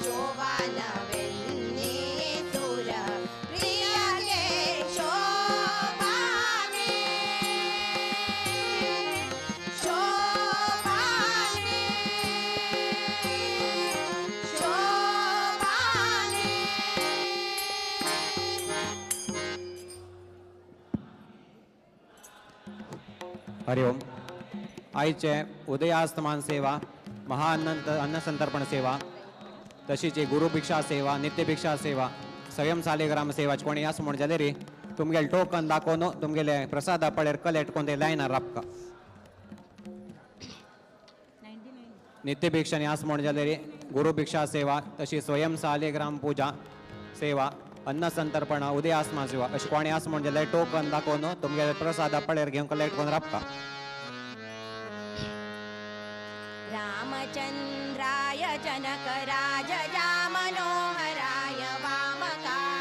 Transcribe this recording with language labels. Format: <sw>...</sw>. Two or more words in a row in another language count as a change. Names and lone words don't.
<kn>ಶೋಭಾನವೆನ್ನೀಸುರ ಪ್ರಿಯಗೆ ಶೋಭಾನೆ ಶೋಭಾನೆ ಶೋಭಾನೆ</kn> <sa>हरि ओम.</sa> <kok>आईचे उदयास्तमान सेवा, अन्नसंतर्पण सेवा, तशीच गुरुभिक्षा सेवा, नित्यभिक्षा सेवा, स्वयं सालेग्राम सेवा कोणी असं म्हण जाले रे तुमगेले टोकन दाखोवन तुमगेले प्रसाद पळेर कलेक्ट कोण ते लायनार राबका नित्यभिक्षाने असं म्हण जाले रे गुरुभिक्षा सेवा, तशी स्वयं सालेग्राम पूजा सेवा, अन्नसंतर्पण उदयास्तमान सेवा अशी कोणी असं म्हण जाले टोकन दाखोवन तुमगेले प्रसाद पळेर घेवन कलेक्ट कोण राबका</kok> <sa>रामचंद्राय जनकराजया मनोहराय वामका</sa>